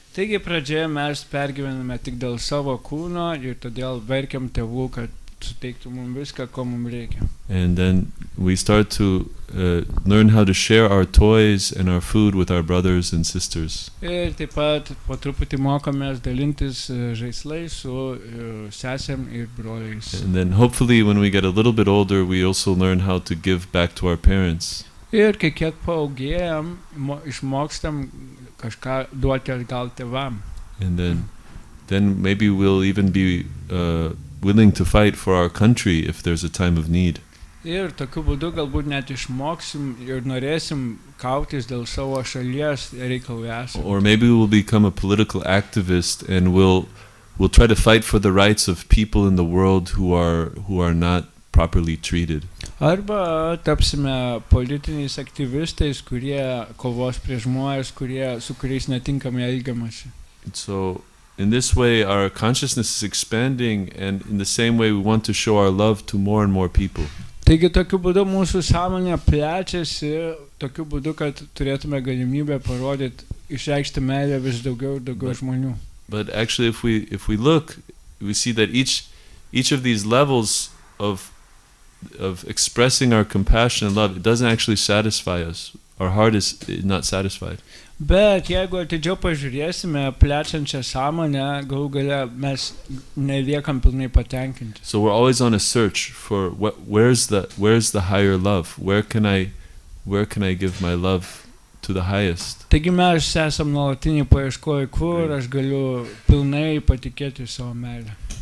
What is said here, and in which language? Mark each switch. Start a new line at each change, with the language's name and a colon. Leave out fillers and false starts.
Lithuanian: Taigi pradžioje mes pergyvename tik dėl savo kūno ir todėl verkiam tėvų, kad suteiktų mums viską, ko mums reikia.
English: And then we start to learn how to share our toys and our food with our brothers and sisters.
Lithuanian: Ir taip pat po truputį mokomės dalintis žaislais su sesėm ir broliais.
English: And then hopefully when we get a little bit older, we also learn how to give back to our parents.
Lithuanian: Ir kai kiek paaugėjam, išmokstam kažką duoti atgal tėvam.
English: And then maybe we'll even be willing to fight for our country if there's a time of need.
Lithuanian: Ir tokiu būdu galbūt net išmoksim ir norėsim kautis dėl savo šalies reikalų esant.
English: Or maybe we'll become a political activist and we'll try to fight for the rights of people in the world who are not properly treated.
Lithuanian: Arba tapsime politiniais aktyvistais, kurie kovos prieš žmones, su kuriais netinkamai elgiamasi.
English: So in this way, our consciousness is expanding, and in the same way, we want to show our love to more and more people.
Lithuanian: Taigi tokiu būdu mūsų sąmonė plečiasi, tokiu būdu, kad turėtume galimybę parodyti, išreikšti meilę vis daugiau ir daugiau žmonių.
English: But actually, if we look, we see that each of these levels of expressing our compassion and love, it doesn't actually satisfy us. Our heart is not satisfied.
Lithuanian: Bet jeigu atidžiau pažiūrėsime plečiančią sąmonę, galų gale mes neliekam pilnai patenkinti.
English: So we're always on a search for where's the higher love? Where can I give my love to the highest?
Lithuanian: Taigi mes esam nuolatiniai paieškoje, kur aš galiu pilnai patikėti savo meilę.